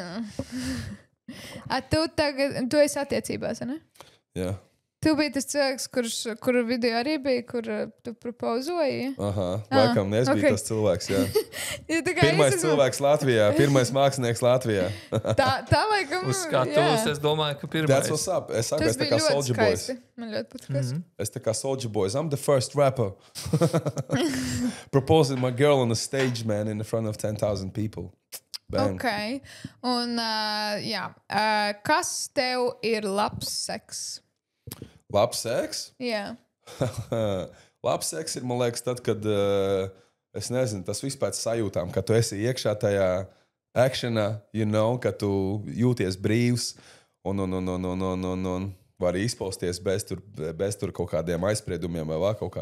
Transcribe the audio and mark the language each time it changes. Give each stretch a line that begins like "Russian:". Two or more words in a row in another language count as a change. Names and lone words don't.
Latvian: Tu esi attiecībās, ne? Jā. Tu biji tas cilvēks, kuru video arī bija, kur tu propozoji? Laikam es biju tas cilvēks, jā. Pirmais cilvēks Latvijā, pirmais mākslinieks Latvijā. tā laikam, uz skatuves, es domāju, ka pirmais.
English: That's what's up.
Latvian: Es saku, es tā kā Soulja Boys. Man ļoti patīk. Es tā kā
English: Soulja Boys. I'm the first rapper. Proposing my girl on the stage, man, in the front of 10,000 people. Bang.
Latvian: Ok. Un, kas tev ir labs seks? Labs seks? Jā. Labs seks ir, man liekas, tad, kad, es nezinu, tas viss pēc sajūtām, ka tu esi iekšā tajā actionā, ka tu jūties brīvs un vari izpausties bez tur kaut kādiem aizspriedumiem vai vēl kaut kā.